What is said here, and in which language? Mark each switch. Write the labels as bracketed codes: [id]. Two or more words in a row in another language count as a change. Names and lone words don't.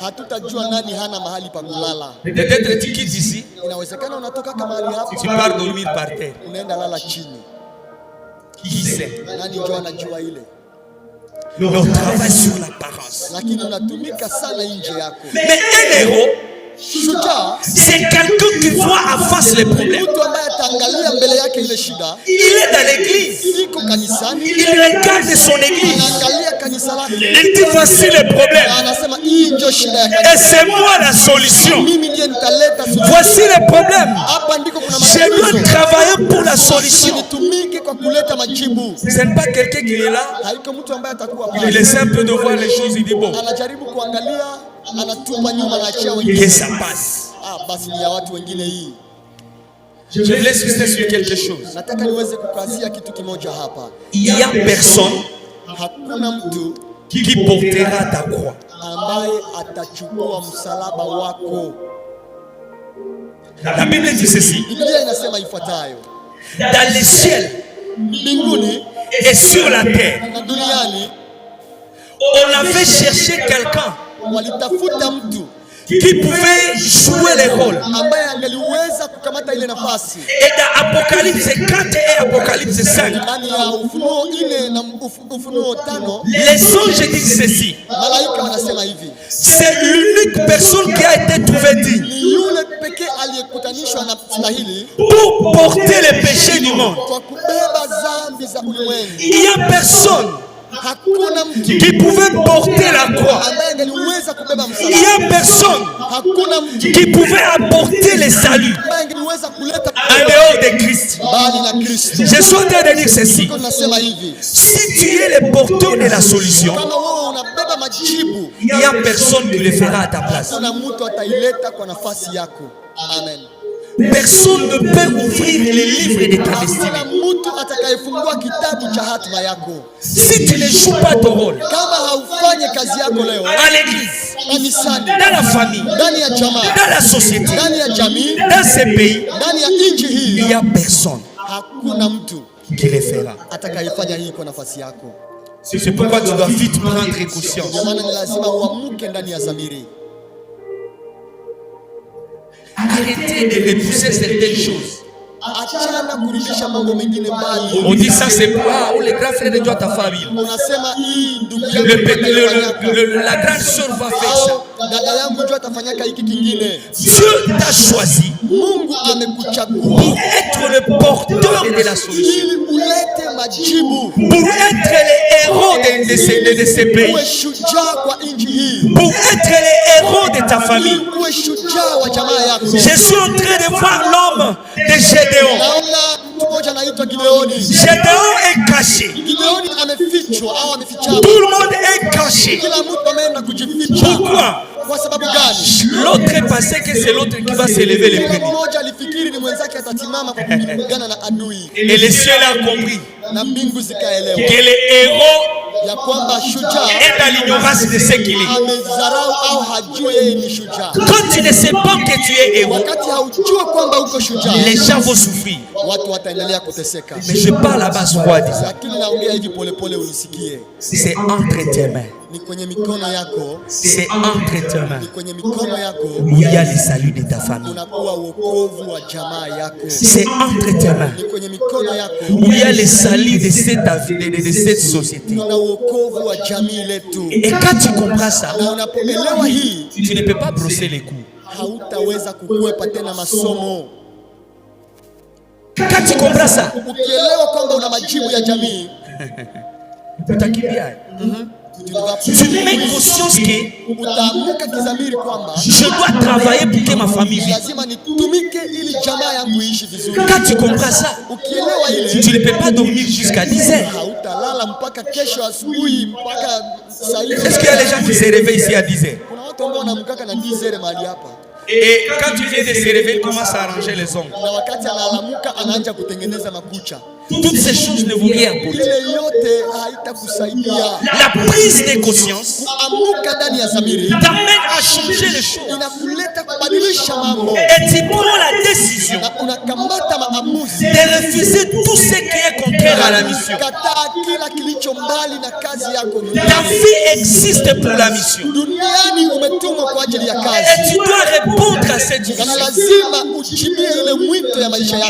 [fr] Peut-être tu quittes ici, tu pars dormir par terre. Qui sait? Mais on travaille sur l'apparence. Mais un héros, c'est quelqu'un qui voit en face les problèmes. [sw] ataangalia mbele yake ile shida. [fr] Il est dans l'église. [sw] Iko kanisani. [fr] Il regarde son église. [sw] Anaangalia kanisa lake. [fr] Il dit voici le problème. [sw] Anasema hii ndio shida ya kanisa. [fr] Et c'est moi la solution. [sw] Mimi ndiye nitaleta solution. [fr] Voici le problème. [sw] Hapa ndiko kuna [fr] Je dois travailler pour la solution. [sw] Nitumike kwa kuleta majibu. [fr] Ce n'est pas quelqu'un qui est là. [sw] Haiko mtu ambaye atakuwa [fr] Il [sw] pale. [fr] essaie un peu de voir les choses. Il dit bon. [sw] Anajaribu kuangalia, anatupa nyuma na achia wengine. [fr] Que ça passe. [sw] Basi ni ya watu wengine hii. [fr] Je vous laisse rester sur quelque chose. [sw] Nataka niweze kukazia kitu kimoja hapa. [fr] Il y a personne [sw] Hakuna mtu [fr] qui portera ta croix. [sw] ambaye atachukua msalaba wako. [fr] La Bible dit ceci. [sw] Biblia inasema ifuatayo. [fr] Dans les ciels [sw] Mbinguni [fr] et sur la terre, [sw] na duniani [fr] on avait cherché quelqu'un [sw] walitafuta mtu [fr] qui pouvait jouer les rôles. [sw] ambaye angeliweza kukamata ile nafasi. [fr] Et dans Apocalypse 4 et Apocalypse 5, [sw] Ndani ya Ufunuo 4 na Ufunuo 5, [fr] les anges disent ceci. [sw] malaika wanasema hivi. [fr] C'est l'unique personne qui a été trouvée digne [sw] Ni yule pekee aliyekutanishwa na stahili [fr] pour porter les péchés du monde. [sw] kwa kubeba dhambi za ulimwengu. [fr] Il n'y a personne [sw] Hakuna mtu [fr] qui pouvait porter la croix. [sw] ambaye angeliweza kubeba [fr] Il [sw] msalaba. [fr] n'y a personne [sw] Hakuna mtu [fr] qui pouvait apporter le salut [sw] ambaye angeliweza kuleta [fr] en dehors de Christ. [sw] bali na Kristo. [fr] Je suis en train de dire ceci. [sw] Nasema hivi, [fr] Si tu es le porteur de la solution, [sw] kama wewe unabeba majibu, [fr] il n'y a personne qui le fera à ta place. [sw] kuna mtu ataileta kwa nafasi yako. Amen. [fr] Personne ne peut ouvrir les livres de ta destinée. [sw] Hakuna mtu atakayefungua kitabu cha hatima yako. [fr] Si tu ne joues pas ton rôle [sw] Kama haufanye kazi yako leo [fr] à l'église, [sw] kanisani, [fr] dans la famille, [sw] ndani ya jamaa, [fr] dans la société, [sw] ndani ya jamii, [fr] dans ce pays, [sw] ndani ya nchi [fr] il [sw] hii, [fr] n'y a personne [sw] hakuna mtu [fr] qui le fera. [sw] atakayefanya hii kwa nafasi yako. [fr] C'est pourquoi tu dois vite prendre conscience. [sw] Ndio maana ni lazima uamuke ndani ya dhamiri. [fr] Arrêtez de repousser certaines choses. [sw] Achana kurudisha mambo mengine mbali. [fr] On dit ça c'est pour les grands frères de Dieu à ta famille. [sw] Unasema hii ndugu yangu [fr] La grande sœur va faire ça. [sw] au dada yangu ndio atafanyaka hiki kingine. [fr] Dieu t'a choisi [sw] Mungu amekuchagua [fr] pour être le porteur de la solution, [sw] ili ulete majibu, [fr] pour être les héros de ce pays, [sw] uwe shujaa kwa nchi hii, [fr] pour être les héros de ta famille. [sw] uwe shujaa wa jamaa yako. [fr] Je suis en train de voir l'homme de Gédéon. [sw] Naona mtu mmoja anaitwa Gideoni. [fr] Gédéon est caché. [sw] Gideoni amefichwa au amefichama. [fr] Tout le monde est caché. [sw] Kila mtu ameenda kujificha. [fr] Pourquoi? [sw] Kwa sababu gani? [fr] L'autre pensait que c'est l'autre qui va s'élever le [sw] Kila [fr] premier. [sw] mmoja alifikiri ni mwenzake atasimama kwa kupigana na adui, [fr] Et le ciel a compris [sw] na mbingu zikaelewa [fr] que le héros [sw] ya kwamba shujaa [fr] est dans l'ignorance de ce qu'il est. [sw] amezarau au hajui yeye ni shujaa. [fr] Quand tu ne sais pas que tu es héros, [sw] Wakati haujua kwamba uko shujaa, [fr] les gens vont souffrir. [sw] watu wataendelea kuteseka. [fr] Mais je parle à basse voix. Disant, [sw] Lakini naongea hivi polepole unisikie. [fr] c'est entre tes mains. [sw] Ni kwenye mikono yako, [fr] C'est entre tes mains [sw] ni kwenye mikono yako [fr] où il y a le salut de ta famille. [sw] unakuwa wokovu wa jamaa yako. [fr] C'est entre tes mains [sw] Ni kwenye mikono yako [fr] où il y a le salut de cette société. [sw] una wokovu wa jamii letu. [fr] Et quand tu comprends ça, [sw] Na unapoelewa hii, [fr] tu ne peux pas brosser les coups. [sw] hautaweza kukwepa tena masomo. [fr] Quand tu comprends ça, [sw] Ukielewa kwamba una majibu ya jamii, utakimbia. [fr] Tu mets conscience que [sw] utaamuka kizamiri kwamba [fr] je dois travailler pour que ma famille vive. [sw] lazima nitumike ili jamaa yangu iishi vizuri. [fr] Quand tu comprends ça, [sw] Ukielewa ile, [fr] tu ne peux pas dormir jusqu'à 10 heures. [sw] hautalala mpaka kesho asubuhi mpaka saa hizi. [fr] Est-ce qu'il y a des gens qui se réveillent ici à 10 heures? [sw] Kuna watu ambao wanamkaka na 10 heures mahali hapa, [fr] Et quand tu viens de se réveiller, il commence à arranger les ongles. [sw] na wakati analamuka anaanza kutengeneza makucha. [fr] Toutes ces choses ne vont rien apporter. [sw] Ile yote haitakusaidia. [fr] La prise de conscience [sw] Kuamuka ndani ya dhamiri [fr] t'amène à changer les choses. [sw] inakuleta kubadilisha mambo, [fr] Et tu prends la décision [sw] na unakamata maamuzi [fr] de refuser tout ce qui est contraire à la mission. [sw] kataa kila kilicho mbali na kazi yako. [fr] Ta vie existe pour la mission. [sw] Duniani umetumwa kwa ajili ya [fr] Et [sw] kazi, [fr] tu dois répondre à cette [sw] na [fr] mission. [sw] lazima uchimie ile mwito ya maisha yako.